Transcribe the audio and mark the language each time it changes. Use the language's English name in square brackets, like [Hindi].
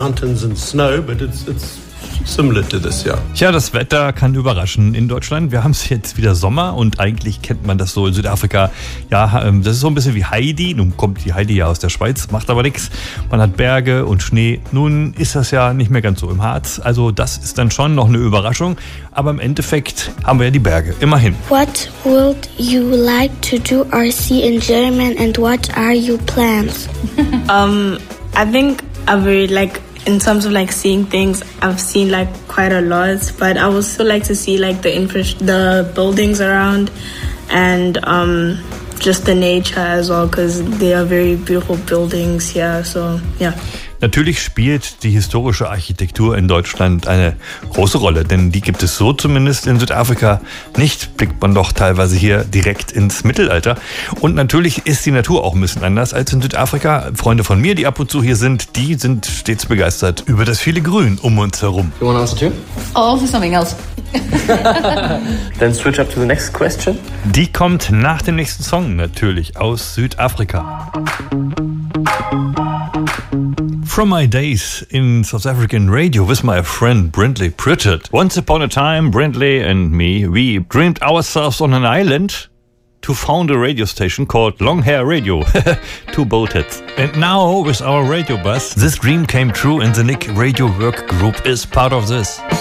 [English] mountains and snow, but it's similar to this, yeah. [German] Tja, das Wetter kann überraschen in Deutschland. Wir haben es jetzt wieder Sommer und eigentlich kennt man das so in Südafrika. Ja, das ist so ein bisschen wie Heidi. Nun kommt die Heidi ja aus der Schweiz, macht aber nichts. Man hat Berge und Schnee. Nun ist das ja nicht mehr ganz so im Harz. Also das ist dann schon noch eine Überraschung. Aber im Endeffekt haben wir ja die Berge, immerhin. [English] What would you like to do or see in German and what are your plans? I think I would like... In terms of like seeing things, I've seen like quite a lot, but I would still like to see like the buildings around and just the nature as well, because they are very beautiful buildings here, so yeah. [German] Natürlich spielt die historische Architektur in Deutschland eine große Rolle, denn die gibt es so zumindest in Südafrika nicht, blickt man doch teilweise hier direkt ins Mittelalter. Und natürlich ist die Natur auch ein bisschen anders als in Südafrika. Freunde von mir, die ab und zu hier sind, die sind stets begeistert über das viele Grün um uns herum. [English] You wanna answer too? Oh, for something else. Then switch up to the next question. [German] Die kommt nach dem nächsten Song natürlich aus Südafrika. [English] From my days in South African radio with my friend Brindley Pritchard. Once upon a time, Brindley and me, we dreamed ourselves on an island to found a radio station called Long Hair Radio. Two bold heads. And now, with our radio bus, this dream came true and the Nick Radio Work Group is part of this.